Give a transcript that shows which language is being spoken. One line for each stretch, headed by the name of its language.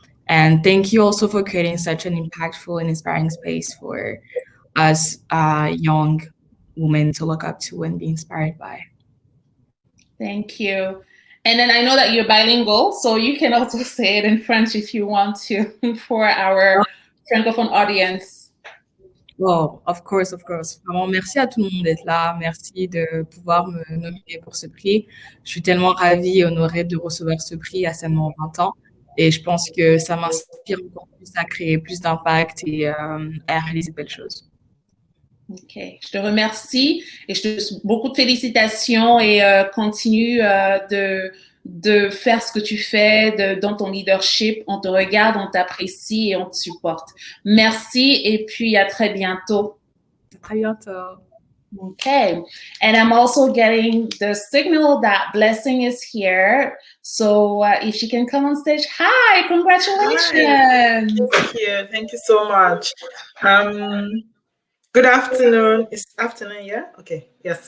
English: And thank you also for creating such an impactful and inspiring space for us young women to look up to and be inspired by. Thank you. And then I know that you're bilingual, so you can also say it in French if you want to for our francophone audience. Oh, of course, of course.
French: Vraiment, merci à tout le monde d'être là. Merci de pouvoir me nominer pour ce prix. Je suis tellement ravie et honorée de recevoir ce prix à seulement 20 ans. Et je pense que ça m'inspire encore plus à créer plus d'impact et à réaliser de belles choses. Ok, je te remercie et je te beaucoup de félicitations et continue de faire ce que tu fais dans ton leadership. On te regarde, on t'apprécie et on te supporte. Merci et puis à très bientôt. À très bientôt.
English: Okay, and I'm also getting the signal that Blessing is here. So if she can come on stage. Hi, congratulations. Hi. Thank you so much. Good afternoon. It's afternoon, yeah? Okay, yes.